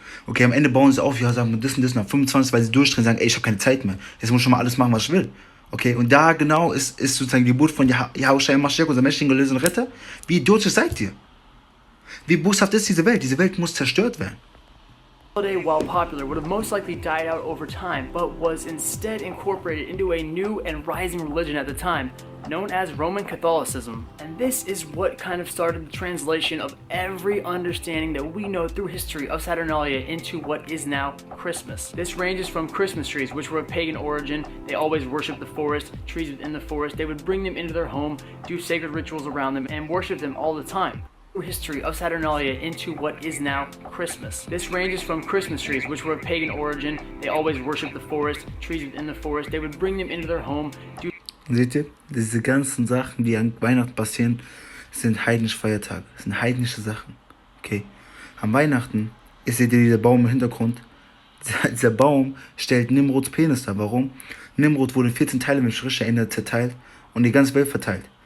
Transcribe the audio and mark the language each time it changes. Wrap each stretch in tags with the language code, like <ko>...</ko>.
<de>Okay, am Ende bauen sie auf, ja, sagen wir das und das, und am 25, weil sie durchdrehen, sagen, ey, ich habe keine Zeit mehr. Jetzt muss ich schon mal alles machen, was ich will. Okay, und da genau ist sozusagen die Geburt von Yahushua Mashiach, unser menschlichen Erlöser und Retter. Wie idiotisch seid ihr? Wie boshaft ist diese Welt? Diese Welt muss zerstört werden.</de> <en>Holiday, while popular, would have most likely died out over time, but was instead incorporated into a new and rising religion at the time, known as Roman Catholicism. And this is what kind of started the translation of every understanding that we know through history of Saturnalia into what is now Christmas. This ranges from Christmas trees, which were of pagan origin. They always worshiped the forest, trees within the forest. They would bring them into their home, do sacred rituals around them, and worship them all the time. History of Saturnalia into what is now Christmas. This ranges from Christmas trees, which were of pagan origin. They always worshiped the forest, trees within the forest. They would bring them into their home.</en> <de>Seht ihr? Diese ganzen Sachen, die an Weihnachten passieren, sind heidnische Feiertage. Das sind heidnische Sachen. Okay? Am Weihnachten seht ihr dieser Baum im Hintergrund. Dieser Baum stellt Nimrods Penis dar. Warum? Nimrod wurde in 14 Teile mit Schriftsteller zerteilt und die ganze Welt verteilt.</de>